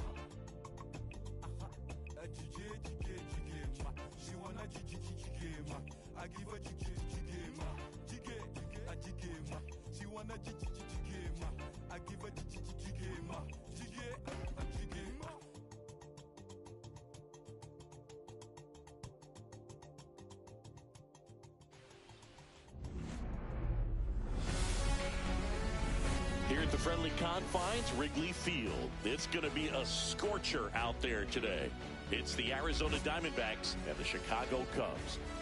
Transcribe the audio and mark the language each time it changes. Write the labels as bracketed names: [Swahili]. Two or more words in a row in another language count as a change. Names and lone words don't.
[English] Jiggy, she wanna jiggy, ma. I give her jiggy, ma. Jiggy, ma. She wanna jiggy, ma. I give her jiggy, ma. Jiggy, ma. Here at the friendly confines, Wrigley Field. It's going to be a scorcher out there today. It's the Arizona Diamondbacks and the Chicago Cubs.